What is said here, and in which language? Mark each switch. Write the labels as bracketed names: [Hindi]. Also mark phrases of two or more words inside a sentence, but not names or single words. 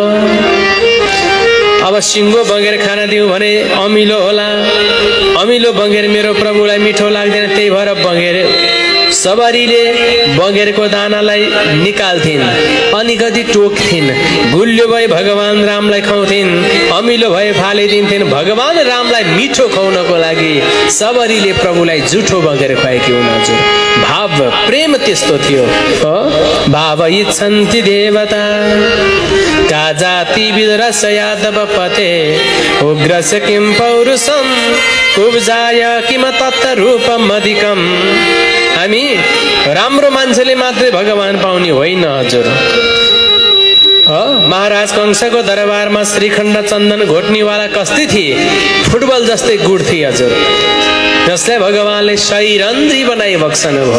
[Nepali] अब सिङ्गो बगेर खाना दिउँ भने अमिलो होला, अमिलो बगेर मेरो प्रभुलाई मिठो लाग्दैन, त्यही भएर बगेर सबरीले बगेरको दानालाई निकाल्थिन् अनि कति टोक्थिन्। गुल्यो भए भगवान रामलाई खुवाउँथिन्, अमिलो भए फालिदिन्थिन्। भगवान रामलाई मिठो खुवाउनको लागि सबरीले प्रभुलाई जुठो बगेर खुवाएकी हुन्। हजुर, भाव प्रेम त्यस्तो थियो। [Sanskrit] भाव इच्छन्ति देवता का जाति विदरस यादव पते उग्रस्य किं पौरुषम कुब्जाय किम तत्त रूपम अधिकम। [Nepali] हामी राम्रो मान्छेले मात्रै भगवान पाउने होइन। हजुर, महाराज कंसको दरबारमा श्रीखण्ड चन्दन घोट्नेवाला कस्ती थिए? फुटबल जस्तै गुड थिए। हजुर, जसलाई भगवानले शरीरन्त्री बनाइ बक्सनु भयो।